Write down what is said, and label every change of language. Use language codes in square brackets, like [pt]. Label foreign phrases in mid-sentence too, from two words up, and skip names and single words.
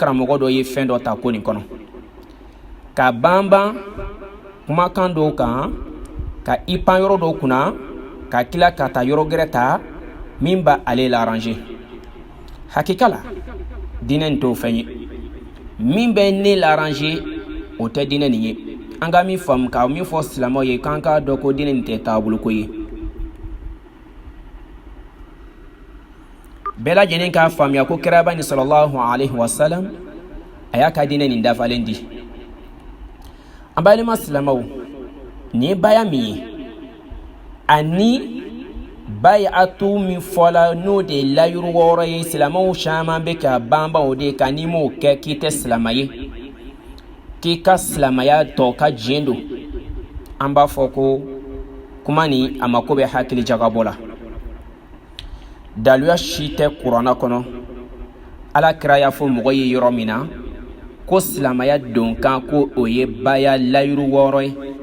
[bm] karamɔgɔ dɔ ye fɛn dɔ ta ko nin kɔnɔ ka banban kumakan dɔw kan ka i pan yɔrɔ dɔw kunna ka tila ka taa yɔrɔ gɛrɛ ta min b'a ale la arranger hakika la diinɛ nin t'o fɛn ye min bɛ ne la arranger o tɛ diinɛ nin ye an ka min faamu ka min fɔ silamɛw ye k'an k'a dɔn ko diinɛ nin tɛ taabolo ko ye bɛɛ lajɛlen k'a faamuya ko kiraba ni [ar] صلى الله عليه وسلم [bm] a y'a ka diinɛ nin dafalen di an balima silamɛw nin ye baya min ye ani bay'atu min fɔla n'o de ye layuru wɔɔrɔ ye silamɛw caman bɛ ka banban o de kan n'i m'o kɛ k'i tɛ silama ye k'i ka silamaya tɔ ka diɲɛ don an b'a fɔ ko kuma ni a mako bɛ hakili jagabɔ la daluya si tɛ kuranna kɔnɔ ala kira y'a fɔ mɔgɔ ye yɔrɔ min na ko silamaya don kan ko o ye baya layuru wɔɔrɔ ye